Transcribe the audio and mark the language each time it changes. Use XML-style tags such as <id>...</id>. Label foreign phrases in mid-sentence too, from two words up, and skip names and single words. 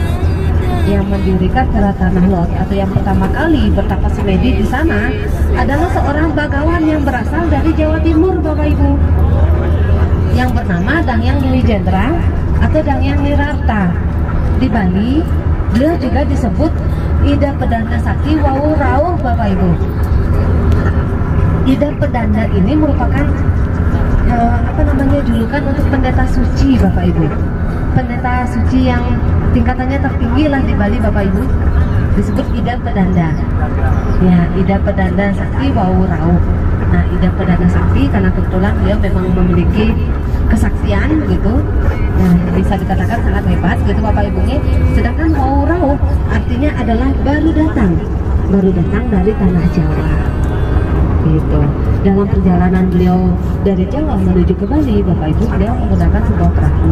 <id>Yang mendirikan Pura Taranglot atau yang pertama kali bertapa semedi di sana adalah seorang bagawan yang berasal dari Jawa Timur Bapak Ibu, yang bernama Dangyang Dwi Jendra atau Dangyang Nirarta. Di Bali, beliau juga disebut Ida Pedanda Sakti Wawu Rauh Bapak Ibu. Ida Pedanda ini merupakan julukan untuk pendeta suci Bapak Ibu. Pendeta suci yang tingkatannya tertinggi lah di Bali Bapak Ibu, disebut Ida Pedanda. Ya, Ida Pedanda Sakti Wawu Rauh. Nah, Ida Pedanda Sakti karena kebetulan dia memang memiliki kesaktian gitu, nah, bisa dikatakan sangat hebat gitu Bapak Ibu. Sedangkan Wawu Rauh artinya adalah baru datang dari tanah Jawa gitu. Dalam perjalanan beliau dari Jawa menuju ke Bali Bapak Ibu, beliau menggunakan sebuah perahu.</id>